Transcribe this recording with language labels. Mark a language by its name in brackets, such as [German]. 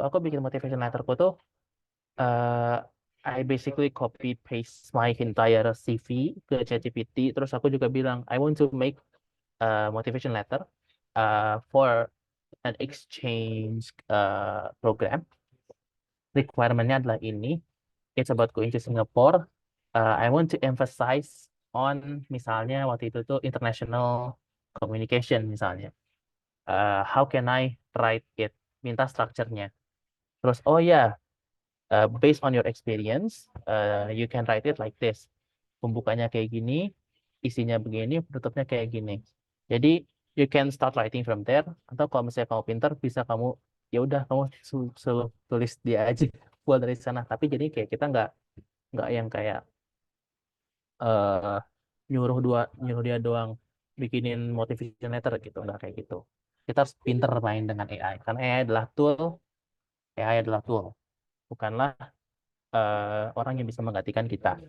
[Indonesian] Aku bikin motivation letterku tuh, [English] uh, I basically copy paste my entire CV [Indonesian] ke [English] ChatGPT. [Indonesian] Terus aku juga bilang, [English] I want to make a motivation letter for an exchange program. [Indonesian] Requirement-nya adalah ini. [English] It's about going to Singapore. I want to emphasize on [Indonesian] misalnya waktu itu tuh [English] international communication [Indonesian] misalnya. [English] How can I write it? [Indonesian] Minta strukturnya. Terus oh ya, [English] based on your experience, you can write it like this. [Indonesian] Pembukanya kayak gini, isinya begini, penutupnya kayak gini. Jadi [English] you can start writing from there. [Indonesian] Atau kalau misalnya kamu pintar, bisa kamu ya udah kamu tulis dia aja buat dari sana. Tapi jadi kayak kita nggak yang kayak eh nyuruh dia doang bikinin motivation letter gitu, nggak kayak gitu. Kita harus pinter main dengan AI. Karena AI adalah tool, bukanlah orang yang bisa menggantikan kita.